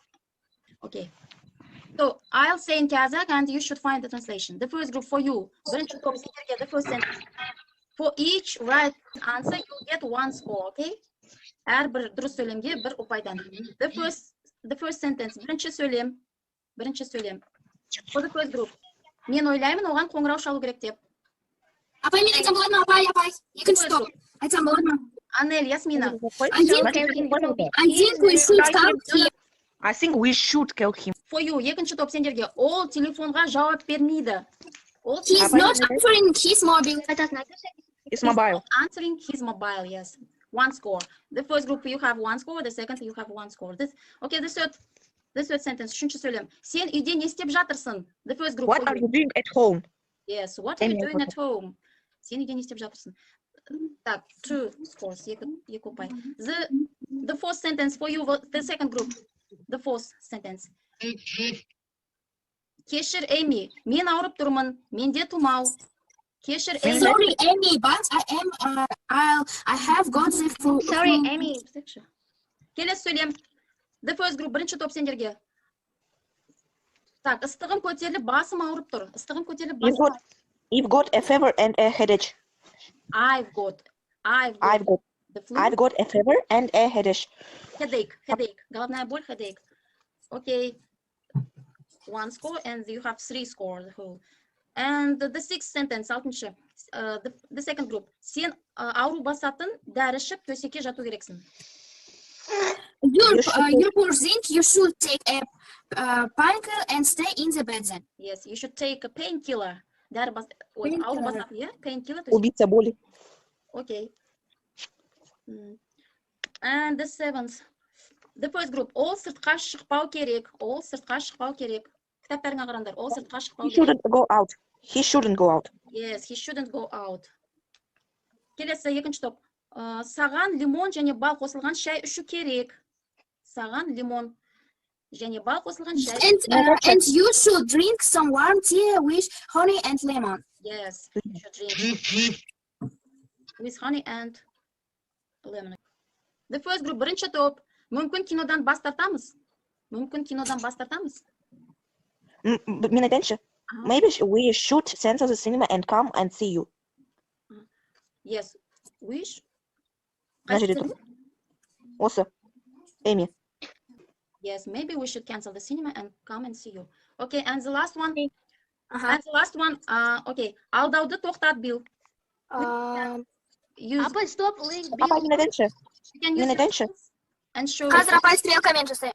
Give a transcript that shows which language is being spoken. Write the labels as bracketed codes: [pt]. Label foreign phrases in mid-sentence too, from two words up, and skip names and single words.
[en] Okay. So I'll say in Kazakh and you should find the translation. The first group for you. The first sentence. For each right answer, you get 1 score, okay? The first sentence. [kk] Бірінші сөйлем. [en] For the first group. [kk] Мен ойлаймын, оған қоңырау шалу керек деп. Апай, мен айтсам болады ма? Апай. Екінші топ. Айтсам болады ма? Анель, Ясмина. [en] I think we should kill him. For you, [kk] екінші топ сендерге. Ол телефонға жауап бермейді. [en] He's not answering his mobile. It's mobile. Answering his mobile, yes. 1 score. The first group you have 1 score, the second you have 1 score. The third sentence. [kk] Үшінші сөйлем. Сен үйде не істеп жатырсың? [en] The first group. What are you doing at home? Yes, what are you doing at home? [kk] Сен үйде не істеп жатырсың? Так, [en] 2 scores. [kk] Екі ұпай. [en] The fourth sentence for you, the second group. The fourth sentence. [kk] Кешір, Эми, мен ауырып тұрмын, менде тұмау. Кешір, Эми. [en] Sorry, Amy, but I have got the flu. Sorry, Amy. [kk] Келесі сөйлем. [en] The first group, [kk] бірінші топ сендерге. Так, ыстығым көтеріліп, басым ауырып тұр. Ыстығым көтеріліп, басым ауырып. [en] You've got a fever and a headache. I've got the flu. I've got a fever and a headache. Headache. [ru] Головная боль, [en] headache. Okay. 1 score and you have 3 scores. And the sixth sentence, алтыншы. The second group. [kk] Сен ауру басатын дәрі ішіп төсекке жату керексің. [en] You're poor think you should take a painkiller and stay in the bed then. Yes, you should take a painkiller. [kk] Дәрі ауру басатын, [en] yeah? Painkiller. [ru] Убийца боли. [en] Okay. And the seventh. The first group. [kk] Ол сыртқа шықпау керек. Кітаптарыңа қараңдар. Ол сыртқа шықпау керек. [en] He shouldn't go out. Yes, he shouldn't go out. [kk] Келесі екінші топ. Саған лимон және бал қосылған шай ішу керек. Саған лимон және бал қосылған шай. [en] And you should drink some warm tea with honey and lemon. Yes, you should drink with honey and lemon. The first group, [kk] бірінші топ. Мүмкін кинодан бас тартамыз. Мен айтайыншы. [en] Maybe we should cancel the cinema and come and see you. Yes, wish. [kk] Мына жерде тұр. Осы. Эми. [en] Yes, maybe we should cancel the cinema and come and see you. Okay, and the last one. Okay. [kk] Алдауды тоқтат, Bill. Use, Апа, стоп, link, Апай, не нетенші. [en] you can use [kk] не [en] your [kk] нетенші. [en] hands and show. [kk] Қазір апай стрелкамен жасайм.